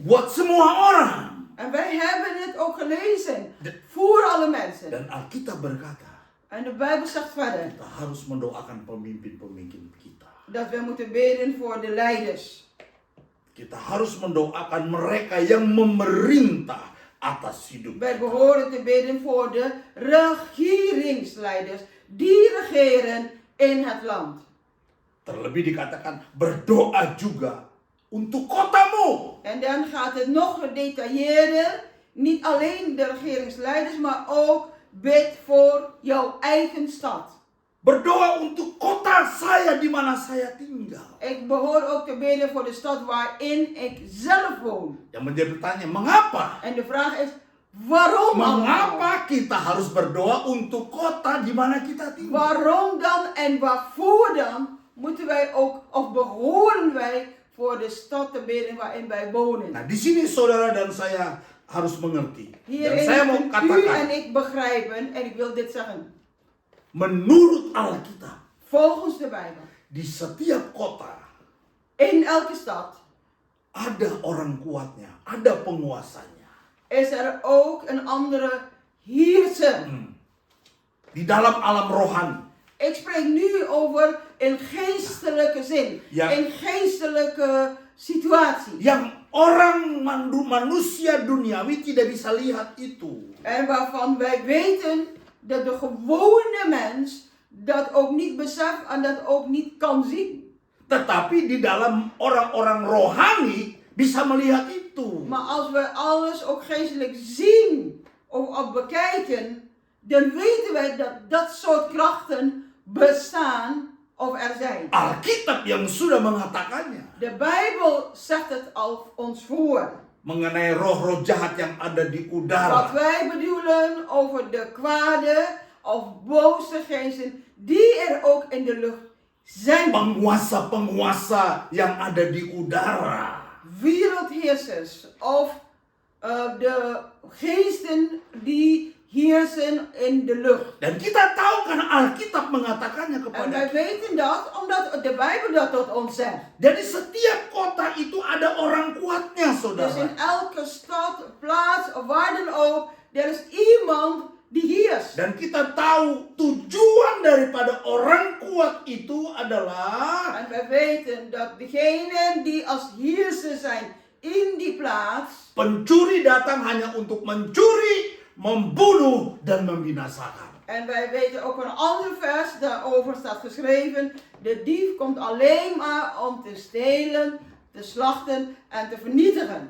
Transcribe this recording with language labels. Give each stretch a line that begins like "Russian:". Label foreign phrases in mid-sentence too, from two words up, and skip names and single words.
Indonesian: Buat semua orang.
Dutch: En wij hebben het ook gelezen. Voor alle mensen.
Indonesian: Dan Alkitab berkata,
Dutch: En de Bijbel zegt verder.
Indonesian: kita harus mendoakan pemimpin-pemimpin kita.
Dutch: Dat we moeten bidden voor de leiders.
Indonesian: Kita harus mendoakan mereka yang memerintah atas hidup.
Dutch: Wij behoren te bidden voor de regeringsleiders. Die regeren in het land.
Indonesian: Terlebih dikatakan berdoa juga untuk kotamu.
Dutch: En dan gaat het nog gedetailleerder. Niet alleen de regeringsleiders, maar ook bid voor jouw eigen stad.
Indonesian: Berdoa untuk kota saya di mana saya tinggal.
Dutch: Ik behoor ook te bidden voor de stad waarin ik zelf woon.
Indonesian: Yang menjadi pertanyaan, mengapa?
Dutch: En de vraag is, waarom allemaal?
Indonesian: Mengapa kita harus berdoa untuk kota di mana kita tinggal?
Dutch: Waarom dan en waarvoor dan moeten wij ook, of behoren wij voor de stad te bidden waarin wij wonen?
Indonesian: Nah, di sini saudara dan saya harus mengerti. Dan
Dutch: Hierin
Indonesian: saya mau
Dutch: moeten u en
Indonesian: katakan,
Dutch: ik begrijpen, en ik wil dit zeggen.
Indonesian: menurut Alkitab,
Dutch: Volgens de Bijbel,
Indonesian: di setiap kota
Dutch: in elke stad
Indonesian: ada orang kuatnya, ada penguasanya.
Dutch: is er ook een andere heerser.
Indonesian: Di dalam alam rohani.
Dutch: Ik spreek nu over in geestelijke zin, Ja. in geestelijke situatie.
Indonesian: Yang orang manusia duniawi tidak bisa lihat itu.
Dutch: En waarvan wij weten dat de gewone mens dat ook niet beseft en dat ook niet kan zien.
Indonesian: Tetapi di dalam orang-orang rohani bisa melihat itu.
Dutch: Maar als we alles ook geestelijk zien of bekijken, dan weten wij dat dat soort krachten bestaan of er zijn.
Indonesian: Alkitab yang sudah mengatakannya.
Dutch: De Bijbel zegt het al ons voor.
Indonesian: Mengenai roh-roh jahat yang ada di
Dutch: Wat
Indonesian: udara.
Dutch: wij bedoelen over de kwade of boze geesten die er ook in de lucht zijn.
Indonesian: Penguasa-penguasa yang ada di udara.
Dutch: Wereldheersers of de geesten die heersen in de lucht.
Indonesian: Dan kita tahu karena Alkitab mengatakannya
Dutch: En
Indonesian: kepada
Dutch: wij
Indonesian: kita.
Dutch: weten dat omdat de Bijbel dat tot ons zegt.
Indonesian: Jadi setiap kota itu ada orang kuatnya,
Dutch: Dus
Indonesian: saudara.
Dutch: in elke stad, plaats of waar dan ook, er is iemand die heerst.
Indonesian: Dan kita tahu tujuan daripada orang kuat itu adalah
Dutch: En wij weten dat degenen die als heerser zijn in die plaats,
Indonesian: pencuri datang hanya untuk mencuri, membunuh, dan membinasakan.
Dutch: en wij weten ook een ander vers, daarover staat geschreven, de dief komt alleen maar om te stelen, te slachten en te vernietigen.